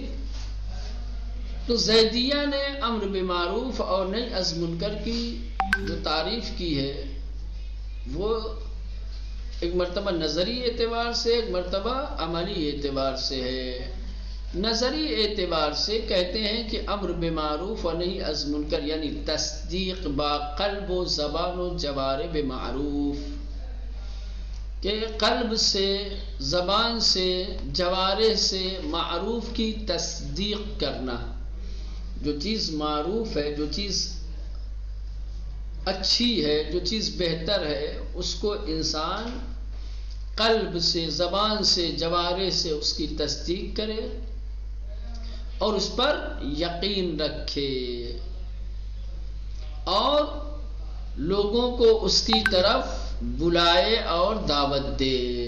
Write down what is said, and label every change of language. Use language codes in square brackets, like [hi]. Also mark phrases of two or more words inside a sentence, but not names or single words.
[ur] تو زیدیہ نے امر بالمعروف اور نہی از منکر کی جو تعریف کی ہے وہ ایک مرتبہ نظری اعتبار سے، ایک مرتبہ عملی اعتبار سے ہے۔ نظری اعتبار سے کہتے ہیں کہ امر بمعروف و نہی از منکر یعنی [fa] تصدیق با قلب و زبان و جوارح بمعروف، [ur] کہ قلب سے، زبان سے، جوارح سے معروف کی تصدیق کرنا۔ جو چیز معروف ہے، جو چیز اچھی ہے، جو چیز بہتر ہے، اس کو انسان قلب سے، زبان سے، جوارح سے اس کی تصدیق کرے اور اس پر یقین رکھے اور لوگوں کو اس کی طرف بلائے اور دعوت دے۔